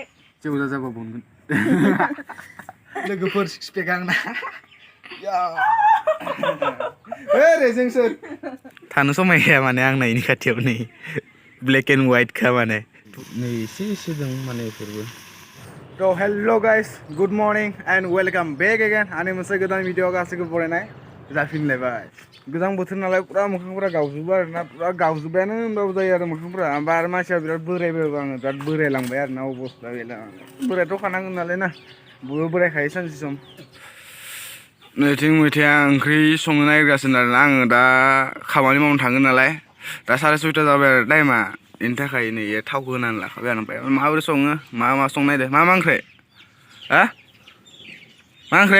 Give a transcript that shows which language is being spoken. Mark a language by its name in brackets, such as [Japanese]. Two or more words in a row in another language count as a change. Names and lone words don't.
[Bodo] जेबो जाजाबा बनगोन लोगोफोर [English] six pack [Bodo] आंना रेजें सोर थानो समायखाया माने आं नायनि खाथियाव नै [English] black and white [Bodo] खा माने नै एसे दं माने बेफोरबो तो [English] hello guys good morning and welcome back again [Bodo] आंनि मोनसे गोदान भिडिअ गासैखौ बरायनाय जाफिनलायबाय गोजां बोथोर नालाय पुरा मोखांफोरा गावजोबो आरोना पुरा गावजोब्बायानो होनबाबो जायो आरो मोखांफोरा ओमफ्राय आरो मानसिया बिराद बोरायबायबो आङो बिराद बोरायलांबाय आरोना अबस्था गैला बोरायथ' खानांगोन नालाय ना बयबो बोरायखायो सानसे सम नैथिं मैथाया ओंख्रि संनो नागिरगासिनो आरोना आङो दा खामानि मावनो थांगोन नालाय दा 6:30 जाबाय आरो टाइमा बेनि थाखाय नै थावखौ होनानै लाखाबाय आरो ओमफ्राय माबोरै सङो मा संनो नागिरदों मा ओंख्रि हा मा